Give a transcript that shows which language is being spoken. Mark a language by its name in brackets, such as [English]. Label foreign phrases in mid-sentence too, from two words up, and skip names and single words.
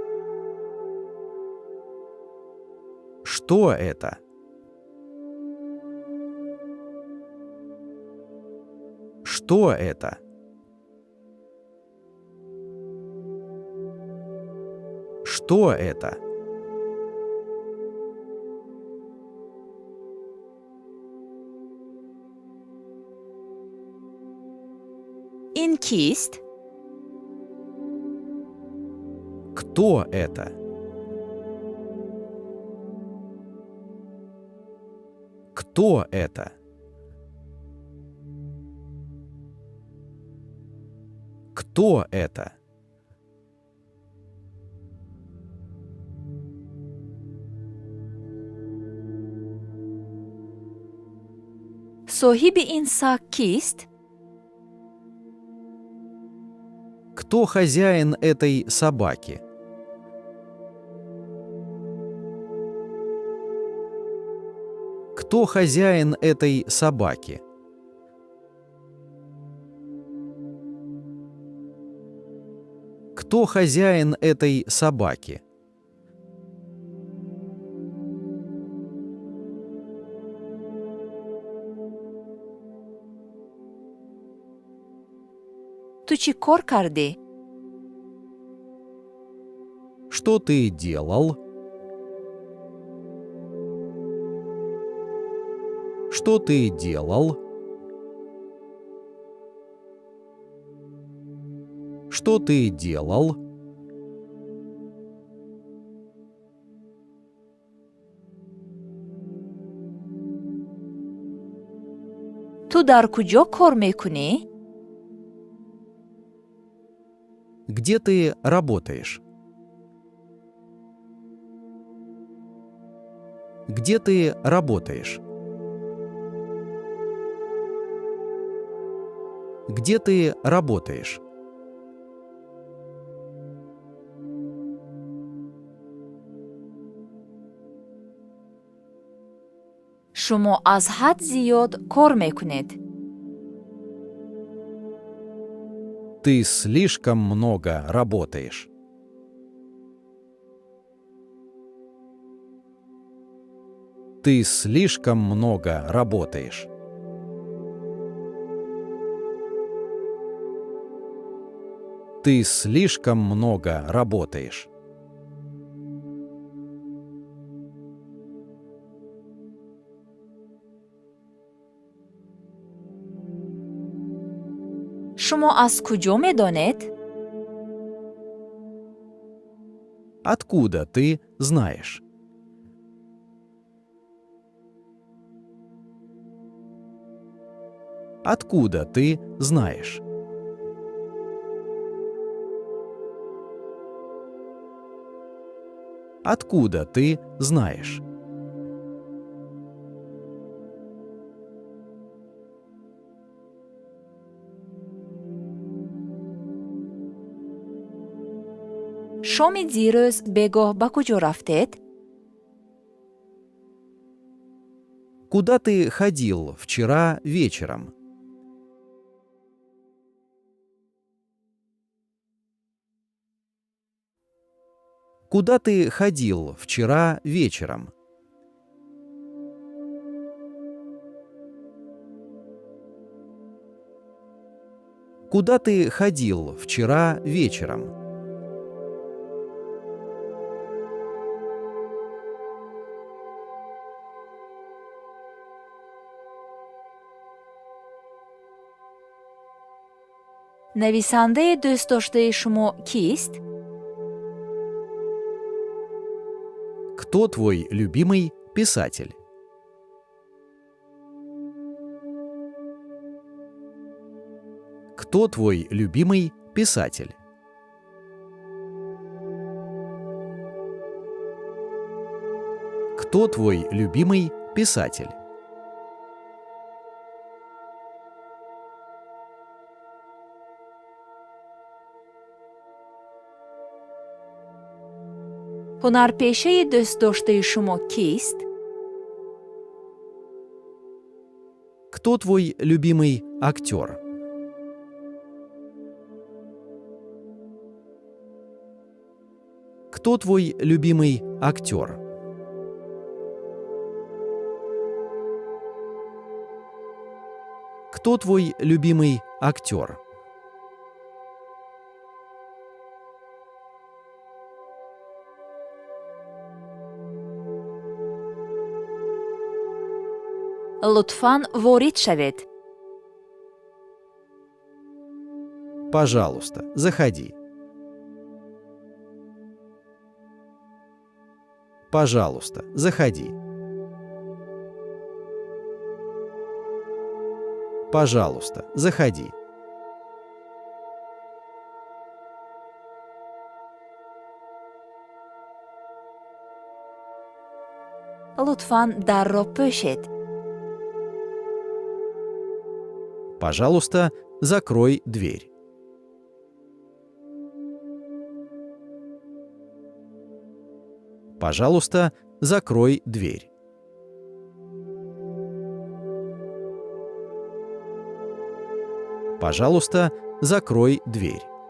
[Russian] Что это? Что это? Что это? [Tajik] ин кист? [Russian] Кто это? Кто это? Кто это? [Tajik] соҳиби ин саг кист? [Russian] Кто хозяин этой собаки? Кто хозяин этой собаки? Кто хозяин этой собаки? [Tajik] ту чӣ кор кардӣ? [Russian] Что ты делал? Что ты делал? Что ты делал? [Tajik] ту дар куҷо кор мекунӣ? [Russian] Где ты работаешь? Где ты работаешь? Где ты работаешь? [Tajik] шумо аз ҳад зиёд кор мекунед. [Russian] Ты слишком много работаешь. Ты слишком много работаешь. Ты слишком много работаешь. [Tajik] шумо аз куҷо медонед? [Russian] Откуда ты знаешь? Откуда ты знаешь? Откуда ты знаешь? [Tajik] шоми дирӯз бегоҳ ба куҷо рафтед? [Russian] Куда ты ходил вчера вечером? Куда ты ходил вчера вечером? Куда ты ходил вчера вечером? [Persian] نویسنده دوست داشته شما کیست؟ [Russian] Кто твой любимый писатель? Кто твой любимый писатель? Кто твой любимый писатель? [Persian] هنرپیشه دوست داشته شما کیست؟ [Russian] Кто твой любимый актер? Кто твой любимый актер? Кто твой любимый актер? [Persian] لطفاً وارد شوید. [Russian] Пожалуйста, заходи. Пожалуйста, заходи. Пожалуйста, заходи. [Persian] لطفاً در را ببندید. [Russian] Пожалуйста, закрой дверь. Пожалуйста, закрой дверь. Пожалуйста, закрой дверь.